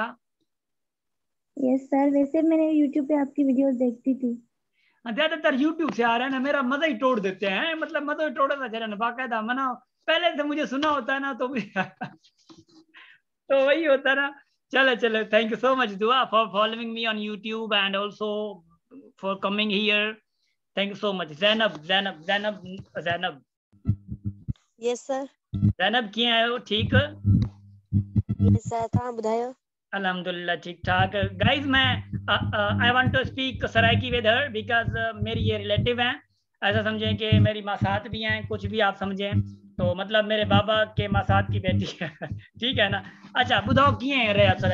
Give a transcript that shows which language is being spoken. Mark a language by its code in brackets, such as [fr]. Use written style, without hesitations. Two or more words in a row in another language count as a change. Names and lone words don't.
[en] Yes sir, [hi] वैसे मैंने यूट्यूब पे आपकी वीडियोस देखती थी। ज्यादातर यूट्यूब से आ रहा है ना, मेरा मजा ही तोड़ देते हैं, मतलब मजा ही तोड़ा था ना, बाकायदा मना। पहले से मुझे सुना होता है ना तो भी तो वही होता ना। चलो चलो, [en] Thank you so much Dua for following me on YouTube and also for coming here. Thank you so much. जैनब जैनब जैनब जैनब Yes sir. [sd] जैनब कीअं आहियो? [hi] ठीक? [en] Yes sir, [sd] तव्हां ॿुधायो? [hi] अल्हम्दुलिल्लाह ठीक ठाक। [en] गाइस, मैं I want to speak Saraiki with her because [hi] मेरी ये रिलेटिव हैं। ऐसा समझें कि मेरी मासात भी हैं, कुछ भी आप समझें, तो मतलब मेरे बाबा के मासात की बेटी है। ठीक है ना? [sd] अच्छा बुधाओ कीअं रहा सारा